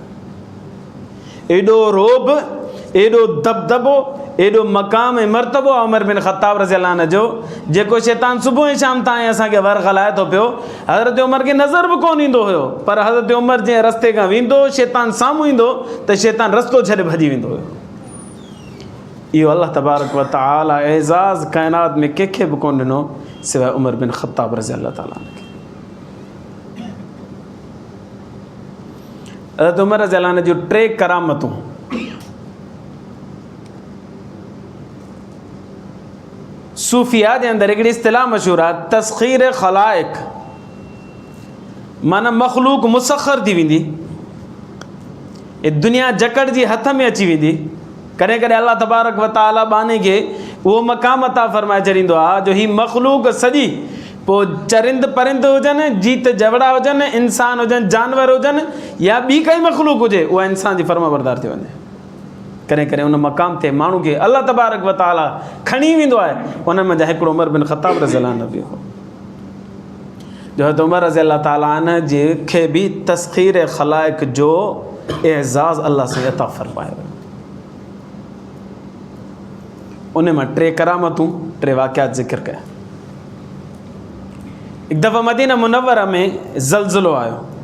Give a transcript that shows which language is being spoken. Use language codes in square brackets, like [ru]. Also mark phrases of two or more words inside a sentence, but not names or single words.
[sd] एॾो रोब, एॾो दबदबो, एॾो मक़ाम ऐं मर्तबो आहे उमर बिन ख़त्ताब [ar] رضي الله عنه [sd] जो, जेको शैतान सुबुह ऐं शाम ताईं असांखे वर ॻाल्हाए थो पियो। हज़रत उमर खे नज़र बि कोन ईंदो हुयो, पर हज़रत उमर जंहिं रस्ते खां वेंदो, शैतान साम्हूं ईंदो त शैतान रस्तो छॾे भॼी वेंदो हुयो। इहो [ar] الله تبارك وتعالى [sd] एज़ाज़ काइनात में कंहिंखे बि कोन ॾिनो सवाइ उमर बिन ख़त्ताब [ar] رضي الله تعالى عنه [sd] खे। हज़रत उमर [ar] رضي الله عنه [sd] जूं 3 करामतूं। सूफ़िया जे अंदरि हिकिड़ी इस्तिलाह मशहूरु आहे, तस्ख़ीर ख़लाइक़, माना मख़लूक मुसख़र थी वेंदी, ये दुनिया जकड़ जी हथ में अची वेंदी। कॾहिं कॾहिं [ar] الله تبارك وتعالى [sd] बाने खे उहो मक़ाम अता फ़रमाए छॾींदो आहे जो हीअ मख़लूक सॼी, पोइ चरिंद परिंद हुजनि, जीत जवड़ा हुजनि, इंसान हुजनि, जानवर हुजनि, या ॿी काई मख़लूक हुजे, उहा इंसान जी फर्माबरदार थी वञे। कॾहिं कॾहिं उन मक़ाम ते माण्हू खे [ar] الله تبارك وتعالى [sd] खणी वेंदो आहे। उन में हिकिड़ो उमर बिन ख़त्ताब [ar] رضي الله عنه [sd] बि हो, जो हज़रत उमर [ar] رضي الله تعالى عنه [sd] जे खे बि तस्ख़ीर ख़लाइक़ जो एज़ाज़ अल्लाह से अता फ़रमायो। उन मां 3 करामतूं, 3 वाक़ियात ज़िक्र कया। हिकु दफ़ा मदीना मुनव्वरा में ज़लज़लो आयो।